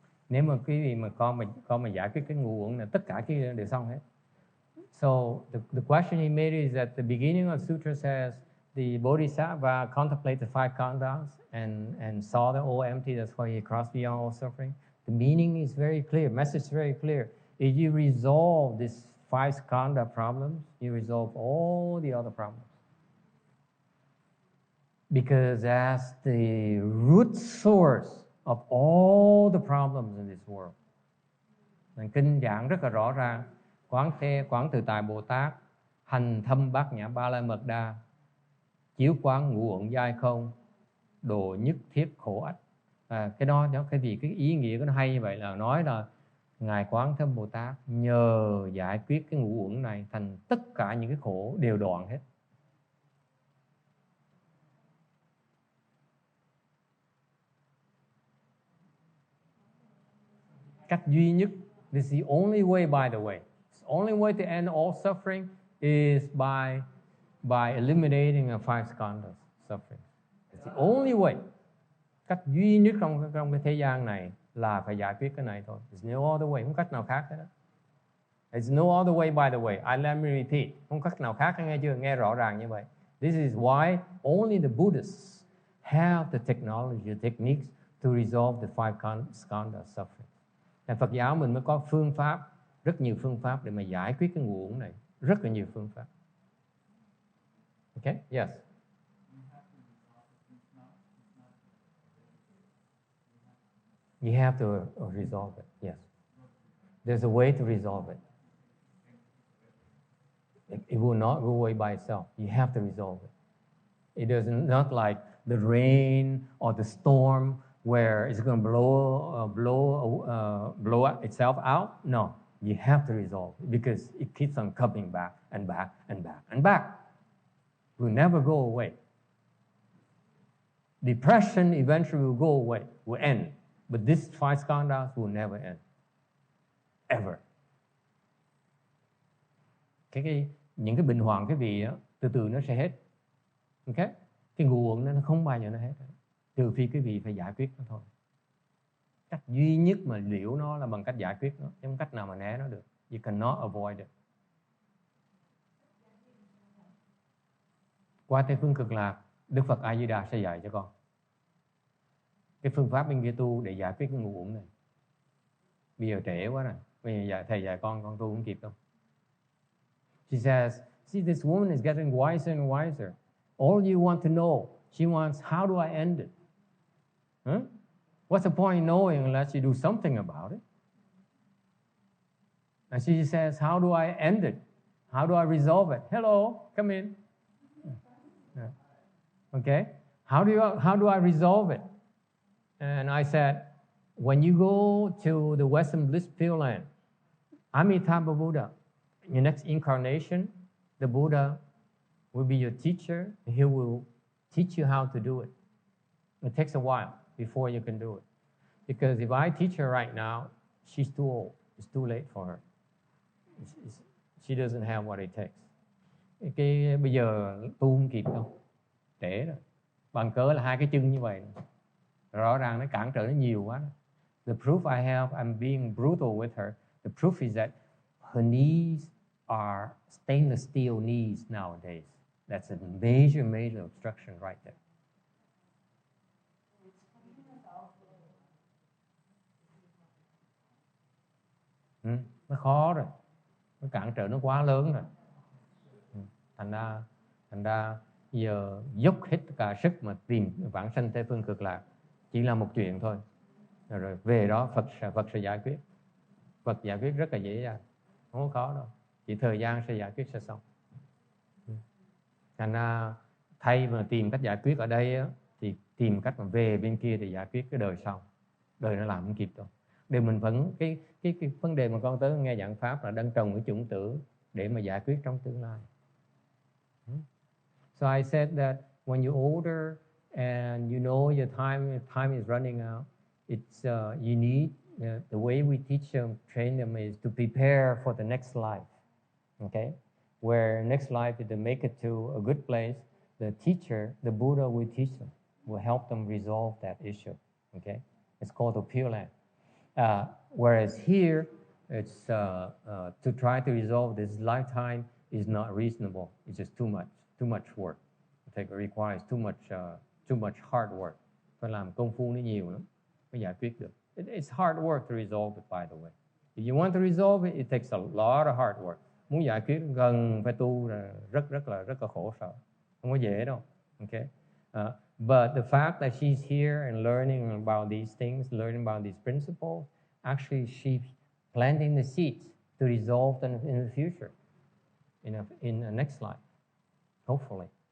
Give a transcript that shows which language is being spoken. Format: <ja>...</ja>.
<vi>Nếu mà quý vị mà con mà giải quyết cái ngủ uẩn là tất cả cái đều xong hết.</vi> <en>So the question he made is at the beginning of sutra says the bodhisattva contemplated the five khandhas and saw the all empty. That's why he crossed beyond all suffering. The meaning is very clear. Message is very clear. If you resolve these five skandha problems, you resolve all the other problems. Because that's the root source of all the problems in this world.</en> <vi>Kinh giảng rất là rõ ràng. Quán Tự Tại Bồ Tát hành thâm bát nhã ba la mật đa, chiếu quán ngũ uẩn giai không, độ nhất thiết khổ ách. Cái đó cái ý nghĩa của nó hay như vậy là nói là ngài Quán Thế Âm Bồ Tát nhờ giải quyết cái ngũ uẩn này thành tất cả những cái khổ đều đoạn hết. Cách duy nhất,</vi> <en>this is the only way, by the way. The only way to end all suffering is by eliminating the five skandhas suffering. It's the only way.</en> <vi>Cách duy nhất trong cái thế gian này là phải giải quyết cái này thôi.</vi> <en>There's no other way,</en> <vi>không cách nào khác hết đó.</vi> <en>There's no other way, by the way. Let me repeat.</en> <vi>Không cách nào khác, nghe chưa? Nghe rõ ràng như vậy.</vi> <en>This is why only the Buddhists have the technology, the techniques to resolve the five skandha suffering.</en> <vi>Tại Phật giáo mình mới có phương pháp, rất nhiều phương pháp để mà giải quyết cái ngũ uẩn này. Rất là nhiều phương pháp.</vi> <en>Okay? Yes. You have to resolve it. Yes. There's a way to resolve it. It will not go away by itself. You have to resolve it. It is not like the rain or the storm where it's going to blow itself out. No, you have to resolve it because it keeps on coming back and back and back and back. It will never go away. Depression eventually will go away, will end. But these five skandhas will never end. Ever.</en> <vi>Những cái bệnh hoạn cái vị đó, từ từ nó sẽ hết. Okay? Cái ngũ uẩn nó không bao giờ nó hết. Trừ phi quý vị phải giải quyết nó thôi. Cách duy nhất mà liễu nó là bằng cách giải quyết nó, chứ không cách nào mà né nó được.</vi> <en>You cannot avoid it.</en> <vi>Qua Tây Phương Cực Lạc, Đức Phật A Di Đà sẽ dạy cho con cái phương pháp bên kia tu để giải quyết cái ngũ uẩn này. Bây giờ trễ quá rồi. Bây giờ thầy dạy con tu không kịp đâu.</vi> <en>She says, see, this woman is getting wiser and wiser. All you want to know, she wants, how do I end it? Huh? What's the point in knowing unless you do something about it? And she says, how do I end it? How do I resolve it? Hello, come in. Yeah. Okay, how do I resolve it? And I said, when you go to the Western Bliss Pure Land, Amitabha Buddha, your next incarnation, the Buddha will be your teacher. He will teach you how to do it. It takes a while before you can do it. Because if I teach her right now, she's too old. It's too late for her. She doesn't have what it takes.</en> <vi>Bây giờ tu không kịp đâu. Trễ rồi. Bằng cớ là hai cái chân như vậy. Rõ ràng nó cản trở nó nhiều quá.</vi> <en>The proof I have, I'm being brutal with her. The proof is that her knees are stainless steel knees nowadays. That's a major obstruction right there.</en> <vi>Nó khó rồi, nó cản trở nó quá lớn rồi. Thành ra giờ dốc hết tất cả sức mà tìm vãng sanh Tây phương cực lạc chỉ là một chuyện thôi. Rồi về đó Phật sẽ giải quyết. Phật giải quyết rất là dễ dàng, không có khó đâu, chỉ thời gian sẽ giải quyết sẽ xong. Thành ra thay mà tìm cách giải quyết ở đây á, thì tìm cách mà về bên kia để giải quyết cái đời sau. Đời nó làm không kịp đâu. Để mình vẫn cái vấn đề mà con tới nghe giảng pháp là đang trồng cái chủng tử để mà giải quyết trong tương lai.</vi> <en>So I said that when you're older and you know your time is running out, it's you need the way we teach them, train them is to prepare for the next life. Okay, where next life is to make it to a good place. The teacher, the Buddha, will teach them, will help them resolve that issue. Okay, it's called the Pure Land. Whereas here, it's to try to resolve this lifetime is not reasonable. It's just too much work. It requires too much hard work.</en> <vi>Phải làm công phu nó nhiều lắm mới giải quyết được.</vi> <en>It's hard work to resolve it, by the way. If you want to resolve it, it takes a lot of hard work.</en> <vi>Muốn giải quyết gần phải tu là rất là khổ sở. Không có dễ đâu. Okay.</vi> <en>But the fact that she's here and learning about these things, learning about these principles, actually she's planting the seeds to resolve them in the future, in the next life, hopefully.</en>